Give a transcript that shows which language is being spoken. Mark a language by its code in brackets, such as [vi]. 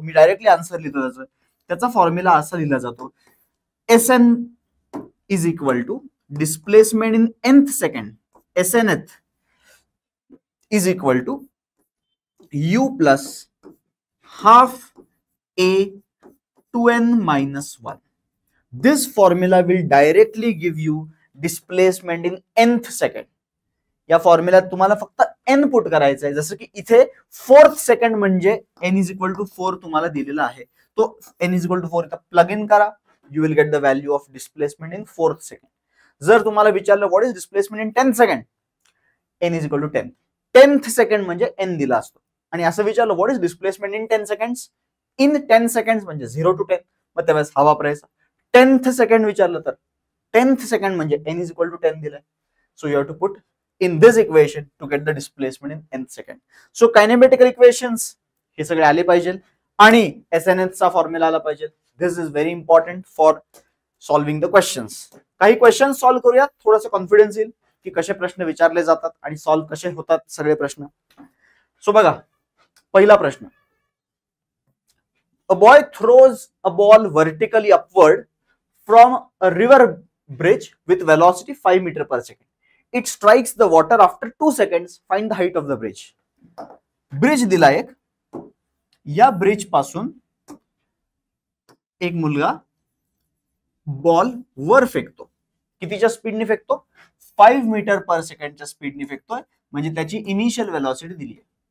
[mr] मी directly answer लिहितो त्याचा formula असा लिहिला जातो, SN is equal to displacement in nth second, SNth is equal to U plus half A 2n minus 1. [en] This formula will directly give you displacement in nth second. [mr] या फॉर्म्युल्यात तुम्हाला फक्त n put करायचं आहे. जसं की इथे 4th सेकंड म्हणजे n is equal to 4 तुम्हाला दिलेला आहे, तो n इज इक्वल टू 4 इथं प्लग इन करा, [en] You will get the value of displacement in 4th second. [mr] जर तुम्हाला विचारलं [en] What is displacement in 10th second, n is equal to 10. [mr] 10th second म्हणजे n दिला असतो. आणि असं विचारलं what is displacement in 10 seconds, in 10 seconds म्हणजे 0 to 10, मग त्यावेळेस हा वापरायचा. 10th सेकंड विचारलं तर 10th सेकंड म्हणजे n इज इक्वल टू 10 दिलाय. [en] So you have to put in this equation to get the displacement in nth second. [mr] So kinematical equations हे सगळे आले पाहिजे आणि SNH चा फॉर्म्युला आला पाहिजे. [en] This is very important for solving the questions. [mr] काही क्वेश्चन सॉल्व्ह करूया, थोडासा कॉन्फिडन्स येईल की कसे प्रश्न विचारले जातात आणि सॉल्व्ह कसे होतात सगळे प्रश्न. सो बघा, पहिला प्रश्न. [en] A boy throws a ball vertically upward from a river bridge with velocity 5 meter per second. It strikes the water after 2 seconds. Find the height of the bridge. [mr] Bridge दिला एक, या ब्रिज पासून एक मुलगा ball वर फेकतो. कितीच्या स्पीडने फेकतो? 5 मीटर पर सेकंडच्या स्पीडने फेकतोय, म्हणजे त्याची इनिशियल वेलॉसिटी दिली आहे.